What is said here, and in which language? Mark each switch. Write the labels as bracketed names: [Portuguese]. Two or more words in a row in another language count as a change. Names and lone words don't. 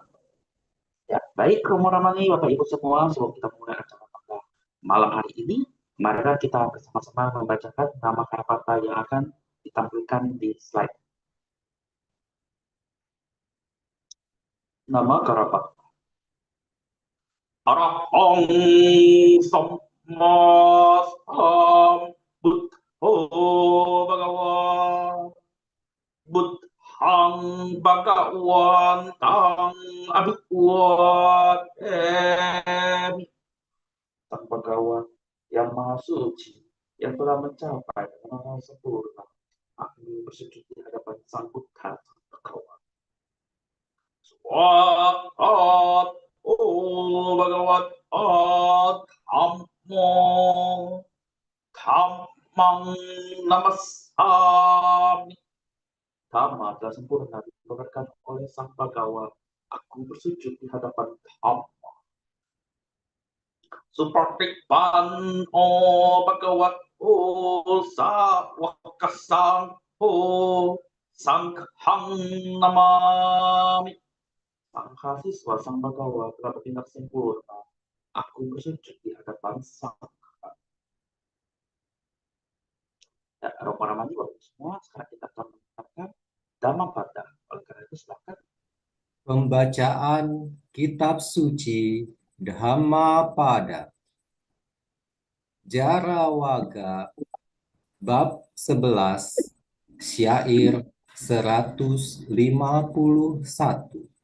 [Indonesian] Ya, baik Romo Ramani, Bapak Ibu semua, sebelum kita mulai acara pada malam hari ini, mari kita bersama-sama membacakan nama kata yang akan ditampilkan di slide. [Pali] Nama Karapata. Arahong Samma Sambuddho Bhagawa Buddhang Bhagawantang Abhiwademi. [Indonesian] Sang Bhagawan yang maha suci, yang telah mencapai dengan maha sempurna. Aku bersujud di hadapan Sang Buddha, Sang Bhagawan. [Pali] Swakat, oh Bhagawan, Dhammo, Dhammang Namasami. [Indonesian] Dhamma telah sempurna dikeluarkan oleh Sang Bhagawa. Aku bersujud di hadapan Dhamma. [Pali] Supartikpan o Bhagavat o Sawakasang o Sanghang Namami. [Indonesian] Sang siswa Sang Bhagawa telah bertindak sempurna. Aku bersujud di hadapan Sang. Ya, Romo Ramani, Bapak semua, sekarang kita akan mendengarkan Dhammapada. Oleh karena itu, silakan. Pembacaan Kitab Suci Dhammapada Jarawaga Bab 11 Syair 151.